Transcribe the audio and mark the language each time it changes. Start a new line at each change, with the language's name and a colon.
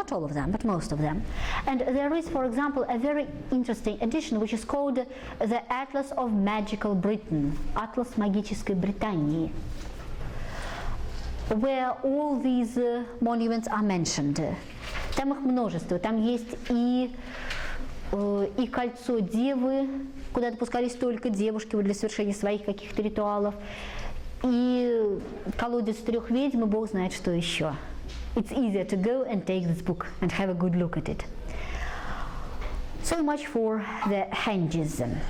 English: Not all of them, but most of them. And there is, for example, a very interesting edition which is called the Atlas of Magical Britain, Atlas
Russian: Магической Британии,
English: where all these monuments are mentioned.
Russian: Там их множество. Там есть и кольцо Девы, куда допускались только девушки для совершения своих каких-то ритуалов, и колодец 3 ведьм, и Бог знает, что еще.
English: It's easier to go and take this book and have a good look at it. So much for the henges.